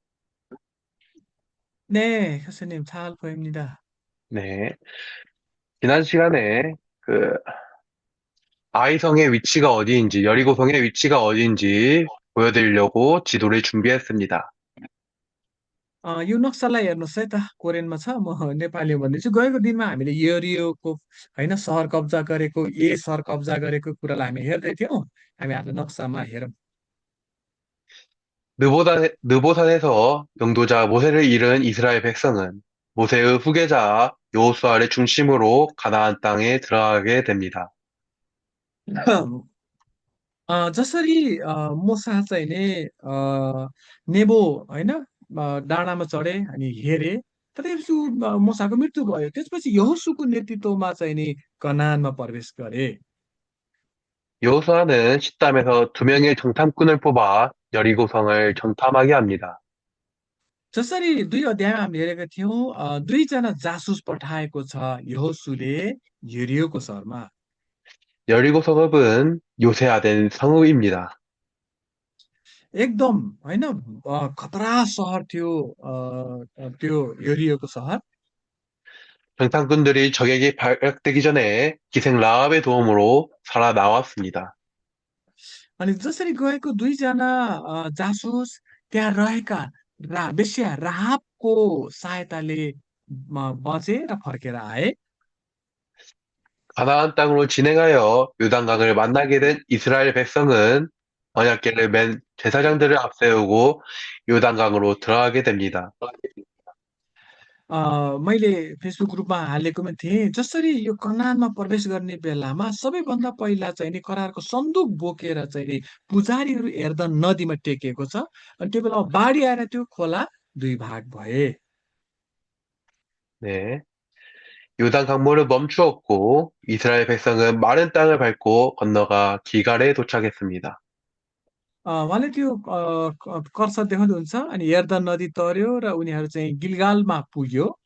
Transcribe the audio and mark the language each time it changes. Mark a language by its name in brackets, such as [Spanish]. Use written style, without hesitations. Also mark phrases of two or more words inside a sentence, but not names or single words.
[Korean] 네, 교수님 잘 보입니다. 네. 지난 시간에 그 아이성의 위치가 어디인지, 여리고성의 위치가 어디인지 보여드리려고 지도를 준비했습니다. [Nepali] यो नक्सालाई हेर्नुहोस् है त कोरियनमा छ, म नेपालीमा भन्दैछु। गएको दिनमा हामीले यरियोको होइन सहर कब्जा गरेको, सहर कब्जा गरेको कुरालाई हामी हेर्दै थियौँ। हामी आज नक्सामा हेरौँ। [Korean] 느보산에서 영도자 모세를 잃은 이스라엘 백성은 모세의 후계자 여호수아를 중심으로 가나안 땅에 들어가게 됩니다. [Nepali] जसरी मुसा चाहिँ नि नेबो होइन डाँडामा चढे अनि हेरे तर त्यसपछि मुसाको मृत्यु भयो। त्यसपछि यहोशूको नेतृत्वमा चाहिँ नि कनानमा प्रवेश गरे। [Korean] 여호수아는 식담에서 두 명의 정탐꾼을 뽑아 여리고성을 정탐하게 합니다. [Nepali] जसरी 2 अध्यायमा हामी हेरेका थियौँ, 2जना जासुस पठाएको छ यहोशूले यरियोको सहरमा। [Korean] 여리고 성읍은 요새화된 성읍입니다. [Nepali] एकदम होइन, खतरा सहर थियो, त्यो यरियोको सहर। [Korean] 정탐꾼들이 적에게 발각되기 전에 기생 라합의 도움으로 살아나왔습니다. [Nepali] अनि जसरी गएको 2जना जासुस त्यहाँ रहेका वेश्या राहाबको सहायताले बचे र फर्केर आए। [Korean] 가나안 땅으로 진행하여 요단강을 만나게 된 이스라엘 백성은 언약궤를 맨 제사장들을 앞세우고 요단강으로 들어가게 됩니다. [Nepali] अ, मैले फेसबुक ग्रुपमा हालेको पनि थिएँ। जसरी यो कनानमा प्रवेश गर्ने बेलामा सबैभन्दा पहिला चाहिँ नि करारको सन्दुक बोकेर चाहिँ नि पुजारीहरू हेर्दा नदीमा टेकिएको छ। अनि त्यो बेला बाढी आएर त्यो खोला 2 भाग भए। [Korean] 네. 요단 강물을 멈추었고 이스라엘 백성은 마른 땅을 밟고 건너가 기갈에 도착했습니다. [Nepali] उहाँले त्यो कर्सर देखाउनुहुन्छ अनि यर्दन नदी तर्यो र उनीहरू चाहिँ गिलगालमा पुग्यो।